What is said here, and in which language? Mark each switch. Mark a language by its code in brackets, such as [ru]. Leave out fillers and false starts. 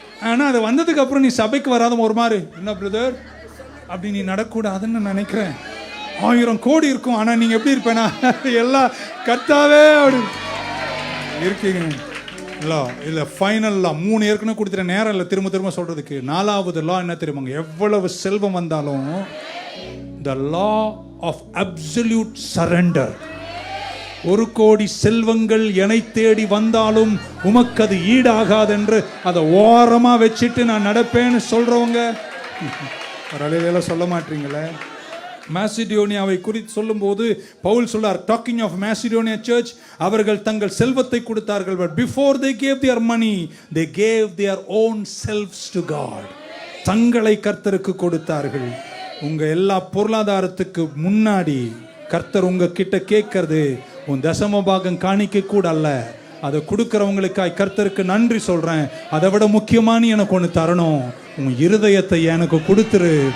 [ta] ஆனால் அது வந்ததுக்கு அப்புறம் நீ சபைக்கு வராத ஒரு மாதிரி என்ன பிரதர் அப்படி நீ நடக்கூடாதுன்னு நினைக்கிறேன். 1000 கோடி இருக்கும், ஆனால் நீங்கள் எப்படி இருப்பேனா எல்லாம் கர்த்தாவே அப்படி இருக்கீங்க. இல்லை ஃபைனல் லா 3 ஏற்கனவே கொடுத்துட்ட நேரம் இல்லை திரும்ப திரும்ப சொல்கிறதுக்கு. 4வது லா என்ன தெரியுமாங்க? எவ்வளவு செல்வம் வந்தாலும் [en] the law of absolute surrender. [ta] 1 கோடி செல்வங்கள் என்னை தேடி வந்தாலும் உமக்கு அது ஈடாகாது என்று அதை ஓரமா வச்சுட்டு நான் நடப்பேன்னு சொல்றவங்க ஒரு அலையில சொல்ல மாட்டீங்களே. மாசிடோனியாவை குறித்து சொல்லும்போது பவுல் சொல்றார், [en] talking of Macedonia church, [ta] அவர்கள் தங்கள் செல்வத்தை கொடுத்தார்கள். [en] but before they gave their money they gave their own selves to God. [ta] தங்களை கர்த்தருக்கு கொடுத்தார்கள். உங்க எல்லா பொருளாதாரத்துக்கு முன்னாடி கர்த்தர் உங்க கிட்ட கேட்கறது உன் தசம பாகம் காணிக்க கூட அல்ல. அதை கொடுக்கறவங்களுக்காய் கர்த்தருக்கு நன்றி சொல்றேன். அதை விட முக்கியமான எனக்கு ஒன்று தரணும், உன் இருதயத்தை எனக்கு கொடுத்துரு.